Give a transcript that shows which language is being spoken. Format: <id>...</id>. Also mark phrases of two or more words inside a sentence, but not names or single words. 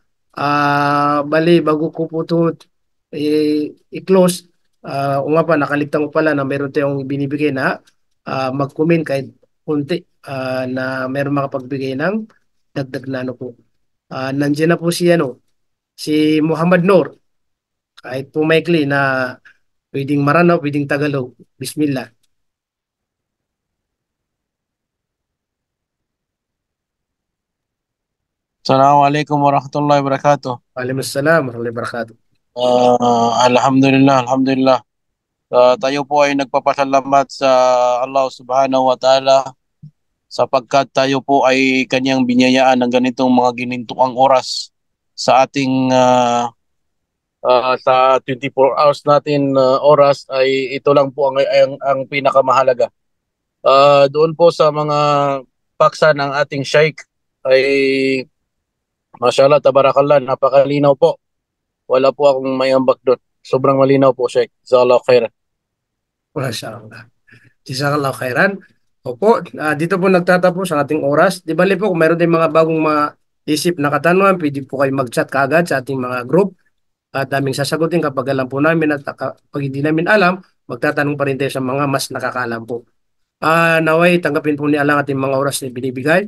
<tl>Bali, bago ko po ito i-close, O nga pa, nakaligtan ko pala na meron tayong binibigay na mag-comment kahit kunti na meron makapagbigay ng dagdag na ano po. Nandiyan na po si Muhammad Noor. Kahit po maikli na pwedeng Maranaw, pwedeng Tagalog. Bismillah.</tl> <ar>السلام عليكم ورحمة الله وبركاته. وعليكم السلام ورحمة الله وبركاته.</ar> <tl>Alhamdulillah. Tayo po ay nagpapasalamat sa</tl> <ar>الله سبحانه وتعالى</ar> <tl>sapagkat tayo po ay kanyang binyayaan ng ganitong mga ginintuang oras sa ating sa 24 hours natin oras ay ito lang po ang pinakamahalaga. Doon po sa mga paksa ng ating Sheikh ay</tl> <ar>ما شاء الله تبارك الله,</ar> <tl>napakalinaw po. Wala po akong may ambak doon. Sobrang malinaw po,</tl> <ar>شيخ جزاك الله خيرا. ما شاء الله جزاك الله خيرا.</ar> <tl>Opo, dito po nagtatapos ang ating oras. Di bali po, kung meron din mga bagong isip na katanungan, pwede po kayo mag-chat kaagad sa ating mga group. At aming sasagutin kapag alam po namin at kapag hindi namin alam, magtatanong pa rin tayo sa mga mas nakakaalam po. Naway, tanggapin po ni Allah ating mga oras na binibigay.</tl>